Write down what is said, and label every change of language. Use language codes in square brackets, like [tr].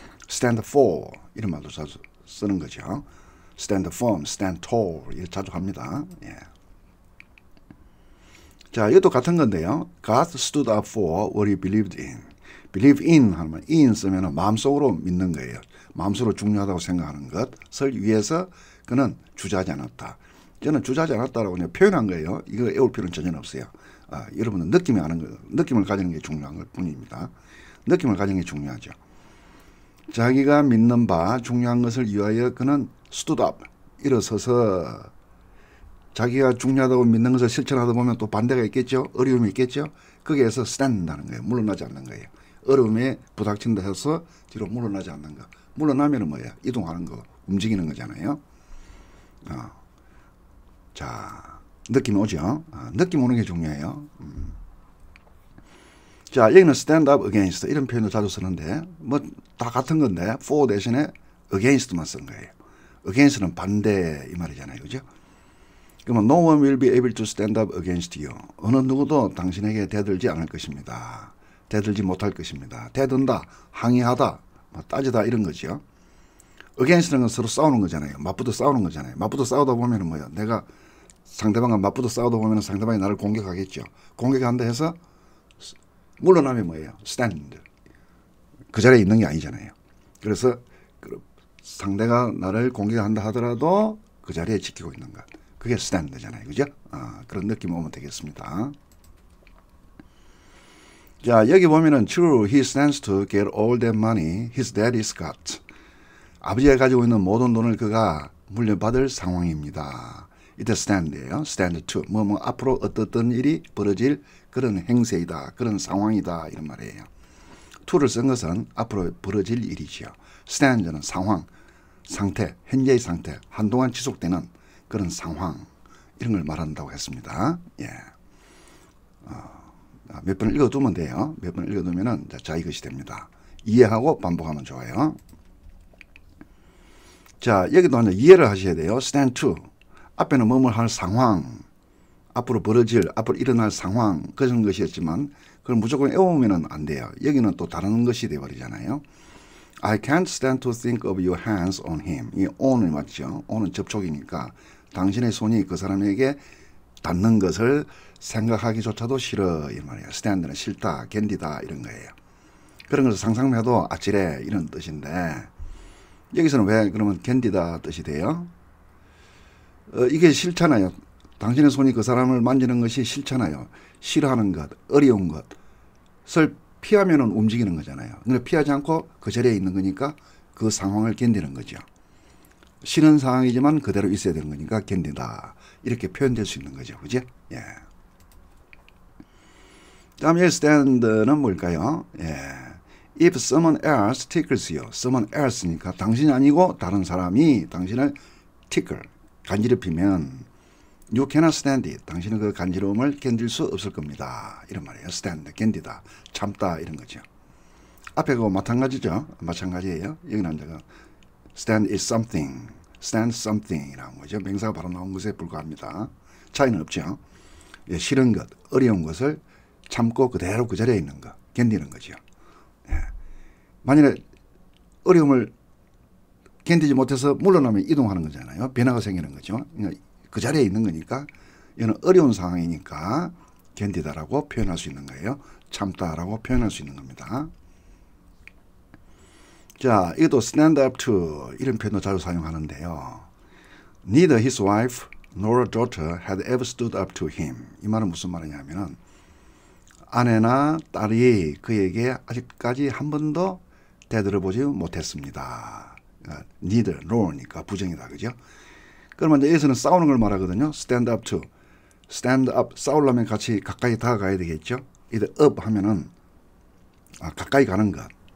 [ko] stand for 이런 말도 자주 쓰는 거죠. [en] stand firm, stand tall [ko] 이렇게 자주 합니다. 예. 자, 이것도 같은 건데요. [en] God stood up for what he believed in. [ko] believe in 하면 in 쓰면 마음속으로 믿는 거예요. 마음속으로 중요하다고 생각하는 것을 위해서 그는 주저하지 않았다. 저는 주저하지 않았다라고 그냥 표현한 거예요. 이거 애울 필요는 전혀 없어요. 여러분은 느낌이 아는 거, 느낌을 가지는 게 중요한 것 뿐입니다. 느낌을 가지는 게 중요하죠. 자기가 믿는 바 중요한 것을 위하여 그는 stood up, 일어서서 자기가 중요하다고 믿는 것을 실천하다 보면 또 반대가 있겠죠. 어려움이 있겠죠. 거기에서 stand다는 거예요. 물러나지 않는 거예요. 어려움에 부닥친다 해서 뒤로 물러나지 않는 거. 물러나면 뭐야? 이동하는 거, 움직이는 거잖아요. 자, 느낌 오죠? 느낌 오는 게 중요해요. 자, 여기는 stand up against 이런 표현도 자주 쓰는데 뭐 다 같은 건데 for 대신에 against만 쓴 거예요. against는 반대 이 말이잖아요. 그죠? 그러면 [en] no one will be able to stand up against you. [ko] 어느 누구도 당신에게 대들지 않을 것입니다. 대들지 못할 것입니다. 대든다, 항의하다, 따지다 이런 거죠. against는 건 서로 싸우는 거잖아요. 맞붙어 싸우는 거잖아요. 맞붙어 싸우다 보면은 뭐예요? 내가 상대방과 맞붙어 싸우다 보면은 상대방이 나를 공격하겠죠. 공격한다 해서 물러나면 뭐예요? [en] stand. [ko] 그 자리에 있는 게 아니잖아요. 그래서 상대가 나를 공격한다 하더라도 그 자리에 지키고 있는 것. 그게 stand잖아요. 그죠? 그런 느낌 오면 되겠습니다. 자, 여기 보면은 [en] true, he stands to get all that money his daddy's got. [ko] 아버지가 가지고 있는 모든 돈을 그가 물려받을 상황입니다. 이때 stand예요. stand to. 앞으로 어떤 일이 벌어질 그런 행세이다. 그런 상황이다. 이런 말이에요. to를 쓴 것은 앞으로 벌어질 일이지요. stand는 상황, 상태, 현재의 상태, 한동안 지속되는 그런 상황 이런 걸 말한다고 했습니다. 예. 몇 번 읽어두면 돼요. 몇 번 읽어두면은 자 이것이 됩니다. 이해하고 반복하면 좋아요. 자 여기도 하나 이해를 하셔야 돼요. stand to 앞에는 뭐뭐 할 상황, 앞으로 벌어질, 앞으로 일어날 상황 그런 것이었지만 그걸 무조건 외우면 안 돼요. 여기는 또 다른 것이 되어버리잖아요. [en] I can't stand to think of your hands on him. [ko] 이 on이 맞죠. on은 접촉이니까 당신의 손이 그 사람에게 닿는 것을 생각하기조차도 싫어 이 말이에요. stand는 싫다, 견디다 이런 거예요. 그런 것을 상상만 해도 아찔해 이런 뜻인데 여기서는 왜 그러면 견디다 뜻이 돼요? 이게 싫잖아요. 당신의 손이 그 사람을 만지는 것이 싫잖아요. 싫어하는 것, 어려운 것을 피하면 움직이는 거잖아요. 근데 피하지 않고 그 자리에 있는 거니까 그 상황을 견디는 거죠. 싫은 상황이지만 그대로 있어야 되는 거니까 견딘다. 이렇게 표현될 수 있는 거죠. 그죠? 예. 다음에 stand는 뭘까요? 예. [en] If someone else tickles you. [ko] someone else니까 당신이 아니고 다른 사람이 당신을 tickle, 간지럽히면 [en] You cannot stand it. [ko] 당신은 그 간지러움을 견딜 수 없을 겁니다. 이런 말이에요. stand, 견디다, 참다 이런 거죠. 앞에 그거 마찬가지죠. 마찬가지예요. 여기는 제가 stand is something, stand something이라는 거죠. 명사가 바로 나온 것에 불과합니다. 차이는 없죠. 예, 싫은 것, 어려운 것을 참고 그대로 그 자리에 있는 것, 견디는 거죠. 예. 만일에 어려움을 견디지 못해서 물러나면 이동하는 거잖아요. 변화가 생기는 거죠. 그러니까 그 자리에 있는 거니까 이거는 어려운 상황이니까 견디다라고 표현할 수 있는 거예요. 참다라고 표현할 수 있는 겁니다. 자, 이것도 stand up to 이런 표현도 자주 사용하는데요. [en] Neither his wife nor daughter had ever stood up to him. [ko] 이 말은 무슨 말이냐면은 아내나 딸이 그에게 아직까지 한 번도 대들어보지 못했습니다. neither nor니까 부정이다, 그죠? 그러면 이제 여기서는 싸우는 걸 말하거든요. [en] stand up to. [ko] stand up, 싸우려면 같이 가까이 다가가야 되겠죠. 이들 up 하면은 가까이 가는 것.